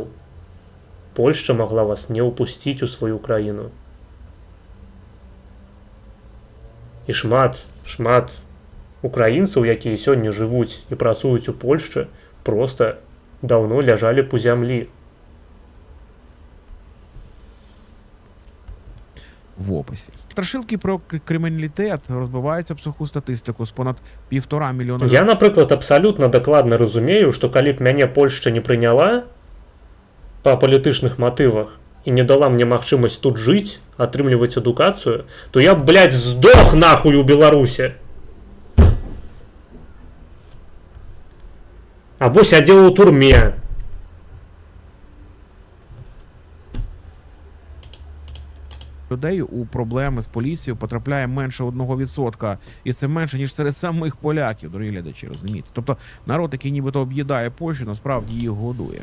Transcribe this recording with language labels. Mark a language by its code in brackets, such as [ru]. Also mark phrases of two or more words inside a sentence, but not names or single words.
[be] Польшча магла вас не ўпусціць у сваю краіну. І шмат украінцаў, якія сёння жывуць і працуюць у Польшчы, проста даўно ляжалі б у зямлі. [uk] В описі. Страшилки про криміналітет розбиваються об суху статистику з понад 1,5 мільйона. [be] Я, напрыклад, абсалютна дакладна разумею, што калі б мяне Польшча не прыняла па палітычных матывах і не дала мне магчымасць тут жыць, атрымліваць адукацыю, то я б, блядь, здох нахуй у Беларуси. Або сядзеў у турме. [uk] Людей у проблеми з поліцією потрапляє менше 1%. І це менше, ніж серед самих поляків, дорогі глядачі, розумієте? Тобто народ, який нібито об'їдає Польщу, насправді її годує.